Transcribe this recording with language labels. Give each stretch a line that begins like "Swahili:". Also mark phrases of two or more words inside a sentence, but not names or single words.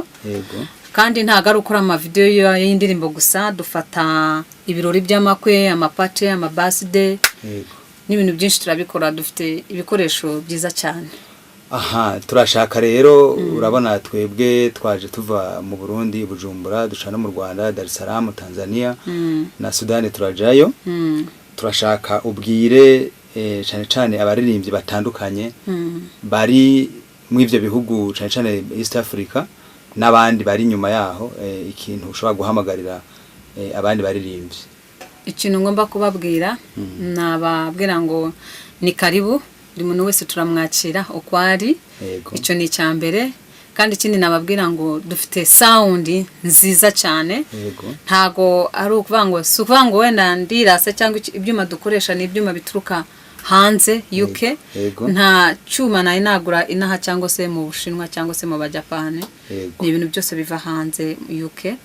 Kinyarwanda: Kandi ntago ari ukora ama video y'indirimbo gusa, dufata ibirori by'amakwe, amapate, ama birthday, n'ibintu byinshi turabikora. Dufite ibikoresho byiza cyane. aha turashaka rero urabona twebwe twaje tuva mu Burundi Bujumbura duca no mu Rwanda Dar es Salaam Tanzania na Sudani turajayo turashaka ubwire cyane cyane abaririmbyi batandukanye bari mu ivyo bihugu cyane cyane East Africa n'abandi bari nyuma yaho ikintu ushobora guhamagarira abandi baririmbyi. Ikintu ngomba kubabwira nababwira ngo ni karibu buri muntu wese turamwakira ukwari icyo ni cyambere kandi ikindi nababwira ngo dufite sound nziza cyane ntago ari ukuvuga ngo sukuvuga ngo wenda ndirase cyangwa ibyuma dukoresha ni ibyuma bituruka hanze UK nta cyuma na inagura inaha cyangwa se mu Bushinwa cyangwa se mu Bajapane ni ibintu byose biva hanze UK.